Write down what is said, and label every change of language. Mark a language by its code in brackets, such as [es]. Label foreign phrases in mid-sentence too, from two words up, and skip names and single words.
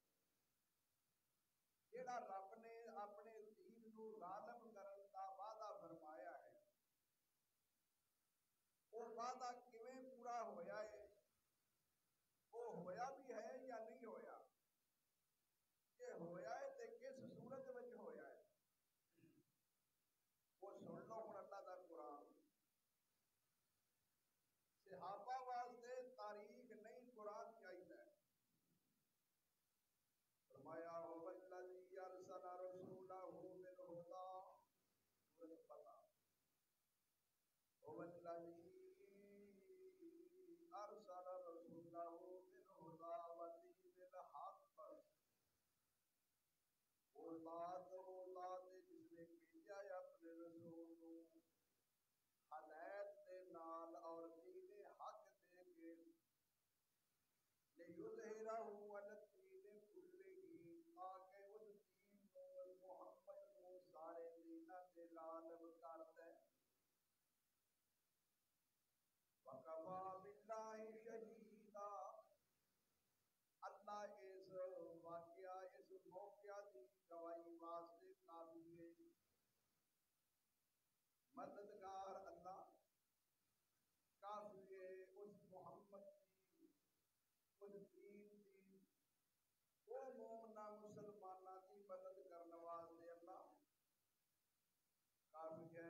[ur] جہاں رب نے اپنے دین کو غالب کرنے کا وعدہ فرمایا ہے [pa] وہ وعدہ کیویں پورا ہویا ہے وہ ہویا بھی ہے یا نہیں ہویا کہ ہویا ہے تے کس صورت وچ ہویا ہے وہ سن لو ہن اللہ دا قرآن. صحابہ واسطے تاریخ نہیں قرآن چاہیے. [ar] فرمایا هو الذی ارسل رسولہ بالہدی سورۃ فتح هو الذی ارسل رسولہ بالہدی ودین الحق [ur] وہ ذات جس نے بھیجا ہے اپنے رسول کو ہدایت [pa] دے نال [ur] اور دین حق دے کے [ar] لیظہرہ علی الدین کلہ [ur] تاکہ اس دین کو محمد کو سارے دیناں تے غالب کر دے. [ar] وکفی باللہ شہیدا [ur] اللہ اس واقعہ اس موقعہ کی گواہی واسطے کافی ہے. مددگار اللہ کافی ہے اس محمد کی اس دین کی وہ مومنہ مسلمانہ کی مدد کرنے واسطے اللہ کافی ہے.